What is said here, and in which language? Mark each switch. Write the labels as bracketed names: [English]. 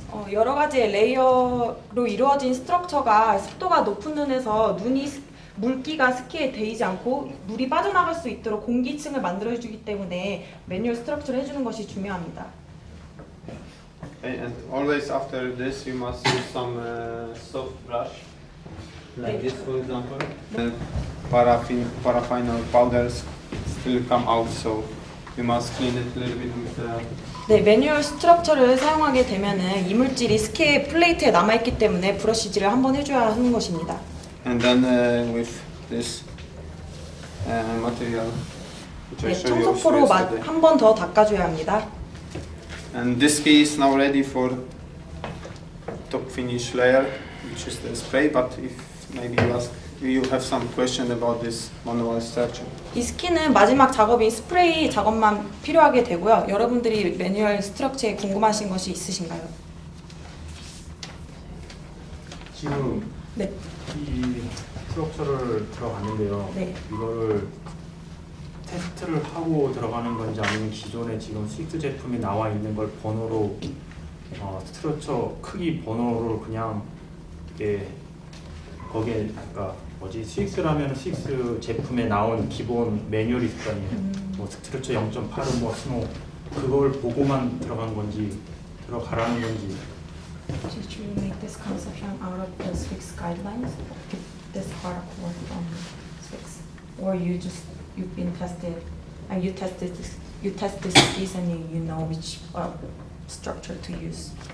[Korean] 여러 가지의 레이어로 이루어진 스트럭처가 습도가 높은 눈에서 물기가 스키에 데이지 않고 물이 빠져나갈 수 있도록 공기층을 만들어주기 때문에 매뉴얼 스트럭처를 해주는 것이 중요합니다. [English] Okay, and always after this you must use some soft brush, like this for example. Paraffin or powders still come out, so you must clean it a little bit with the... [Korean] 네, 매뉴얼 스트럭처를 사용하게 되면은 이물질이 스키 플레이트에 남아있기 때문에 브러쉬질을 한번 해줘야 하는 것입니다. [English] And then with this material, which I [Korean] 네, [English] showed you also [Korean] 청소포로 [English] yesterday. [Korean] 한 번 더 닦아줘야 합니다. [English] And this ski is now ready for top finish layer, which is the spray. But if maybe you have some question about this manual structure. [Korean] 이 스키는 마지막 작업인 스프레이 작업만 필요하게 되고요. 여러분들이 매뉴얼 스트럭처에 궁금하신 것이 있으신가요? 지금 네. 이 스트럭처를 들어갔는데요. 네. 이거를 테스트를 하고 들어가는 건지 아니면 기존에 지금 스위스 제품이 나와 있는 걸 번호로 스트럭처 크기 번호를 그냥 이게 거기에 아까 스위스라면 스위스 제품에 나온 기본 매뉴얼이 있을 거 아니에요. 뭐 스트럭처 0.8은 뭐 스노우 그걸 보고만 들어간 건지 들어가라는 건지. [English] Did you make this conception out of the Swiss guidelines? This part was from Swiss, or you've been tested and you tested skis and you know which structure to use?